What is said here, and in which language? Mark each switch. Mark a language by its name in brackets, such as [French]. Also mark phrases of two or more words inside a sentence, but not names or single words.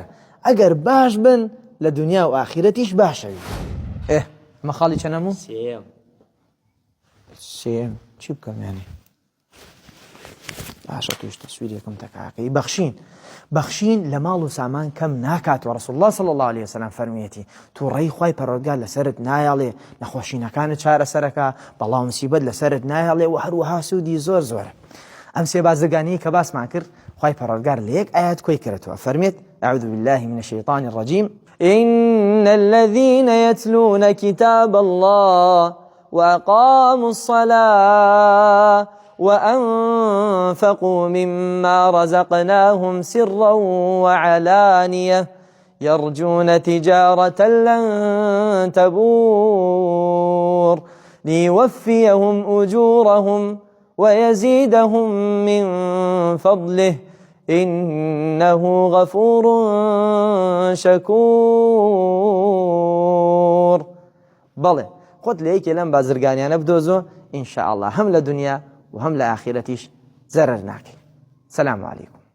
[Central Kurdish] ئەگەر باش بن لە دنیا و ئاخرەتیش باشەوی. مەخاڵی چەندەموو؟ سێم چی بکەم یانی؟ باشە توش تەسویرێکم تەکاکەی بەخشین لە ماڵ و سامان کەم ناکات و ڕەسوڵ الله [Arabic] صلی الله عليه وسلم [Central Kurdish] فەرموویەتی تووڕەی خوای پەروەردگار لەسەرت نایەڵێ نەخۆشینەکانت چارەسەرەکە بەڵام موسیبەت لەسەرت نایەڵێ و هەروەها سوودی زۆرە. ئەم سێ بازرگانی کە باسمان کرد خوای پەروەردگار لە یەک ئایەت کۆی کردەوە فەرمێت [Arabic] أعوذ بالله من الشيطان الرجيم إن الذين يتلون كتاب الله وأقاموا الصلاة وأنفقوا مما رزقناهم سرا وعلانية يرجون تجارة لن تبور ليوفيهم أجورهم ويزيدهم من فضله إنه غفور شكور. [Central Kurdish] بەڵێ خۆت لە یەکێ لەم بازرگانیانە بدۆزۆ [Arabic] ئینشاء الله [Central Kurdish] هەم لە دنیا و هەم لە ئاخرەتیش زەرەر ناکەی. [Arabic] سەلام عەلەیکوم.